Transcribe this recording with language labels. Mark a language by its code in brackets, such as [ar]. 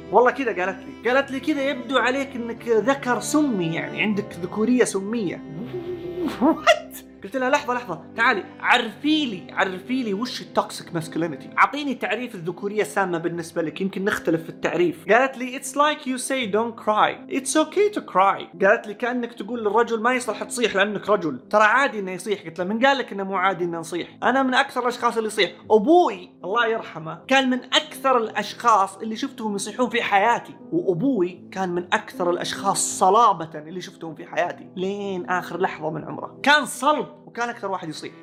[ar] والله كذا قالت لي كذا يبدو عليك انك ذكر سمي، يعني عندك ذكورية سمية. قلت لها لحظة تعالي عرفي لي وش التوكسيك ماسكولينيتي، عطيني تعريف الذكورية السامة بالنسبة لك، يمكن نختلف في التعريف. قالت لي [en] it's like you say don't cry it's okay to cry. [ar] قالت لي كأنك تقول للرجل ما يصلح تصيح لأنك رجل، ترى عادي انه يصيح. قلت لها من قالك انه مو عادي انه نصيح؟ انا من اكثر الاشخاص اللي يصيح. ابوي الله يرحمه كان من اكثر الاشخاص اللي شفتهم يصيحون في حياتي، وابوي كان من اكثر الاشخاص صلابة اللي شفتهم في حياتي لين اخر لحظة من عمره، كان صلب وكان أكثر واحد يصيح.